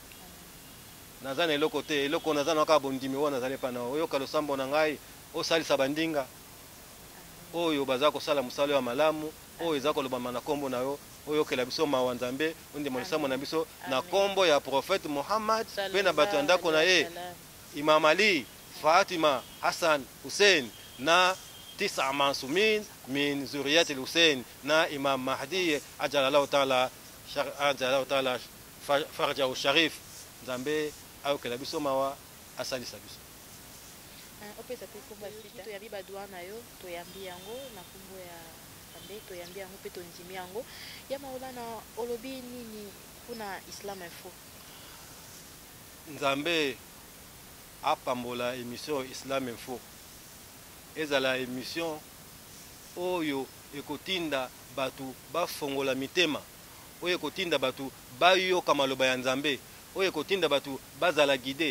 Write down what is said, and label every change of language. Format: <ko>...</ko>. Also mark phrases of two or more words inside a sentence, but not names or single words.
<ln>Naza na eloko te, eloko naza na ka bondimi wana nazale pa na oyo kalo sambo na ngai. Osalisa bandinga oyo baza kosala musala ya malamu oyo eza koloba na kombo na yo oyo kela biso mawa nzambe onde molisamo na biso na kombo ya prophète Muhammad pe na bato ya ndako na ye Imam Ali, Fatima, Hassan, Hussein na 9 masumin</ln> <ar>من ذرية الحسين</ar> <ln>na Imam Mahdi</ln> <ar>عجل الله تعالى فرجه الشريف.</ar> <ln>Nzambe ayo kela biso mawa asalisa biso. Opesa pe kombo sita toyambi badwa na yo toyambi yango na kombo ya Nzambe toyambi yango pe tondimi yango ya maulana olobi nini kuna Islam Info. Nzambe apambola émission Islam Info ezala émission oyo ekotinda batu bafongola mitema oyo ekotinda batu bayoka maloba ya Nzambe oyo ekotinda batu bazala guide.</ln>